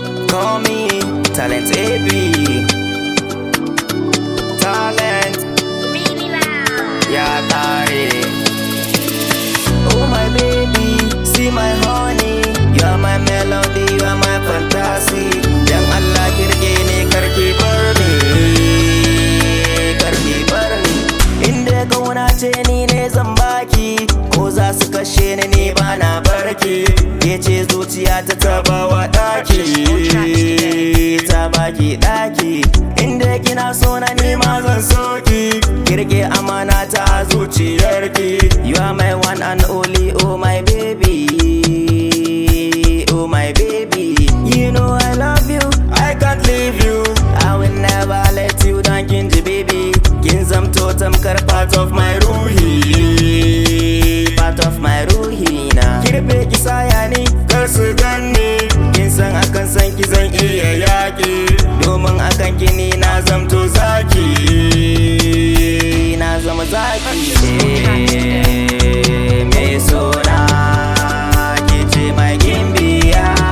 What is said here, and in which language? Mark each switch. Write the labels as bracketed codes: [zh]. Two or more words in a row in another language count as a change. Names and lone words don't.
[en] Call me Talent A B. Talent. Really loud. [ha] Ya kare. [en] Oh my baby, see my honey. You are my melody, you are my fantasy. [ha] Dan Allah ki rike ni, kar ki bar ni. Kar ki bar ni. In dai kauna ce ni ne zan baki. Ko za su kashe ni, ni ba na barki. Ke ce zuciya ta, ta ba wa ɗaki. Ta baki ɗaki. In dai kina so na, ni ma zan so ki. Ki rike amana ta a zuciyarki. [en] You are my one and only, oh my baby. Oh my baby. You know I love you, I can't leave you. I will never let you down, [ha] kin ji baby. Kin zamto tamkar [en] part of my [ha] ruhi. [en] Part of my ruhi na. [ha] Ki rufe ki saya ni, kar su ganni. Kin san akan san ki zan iya yaƙi. Domin akan ki ni na zamto zaki. Na zama zaki. Eh, mai sona, ki ce mai gimbiya.